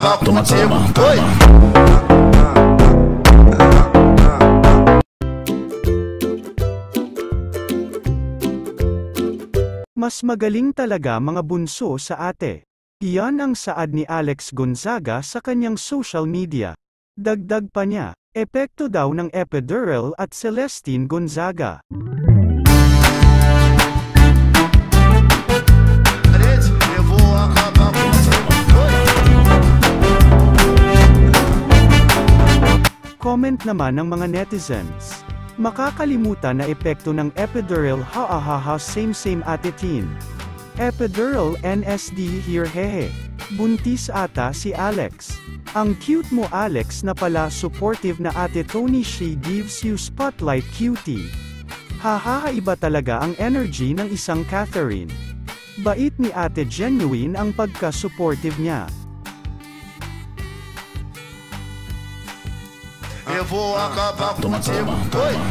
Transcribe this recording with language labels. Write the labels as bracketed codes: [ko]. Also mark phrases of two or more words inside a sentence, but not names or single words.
[pt] acabar contigo. Oi. [tl] Mas magaling talaga mga bunso sa ate. Iyan ang saad ni Alex Gonzaga sa kanyang [en] social media. [tl] Dagdag pa niya, epekto daw ng epidural at Celestine Gonzaga. [pt] Eu vou acabar contigo. [tl] Comment naman ng mga netizens. Makakalimutan na epekto ng epidural, ha same ate teen. [en] Epidural NSD here hehe. [tl] Buntis ata si Alex. Ang cute mo Alex na pala supportive na ate Tony, [en] she gives you spotlight cutie. [tl] Haha, iba talaga ang energy ng isang Catherine. Bait ni ate, genuine ang pagka-supportive niya. [pt] Eu vou acabar contigo. Oi.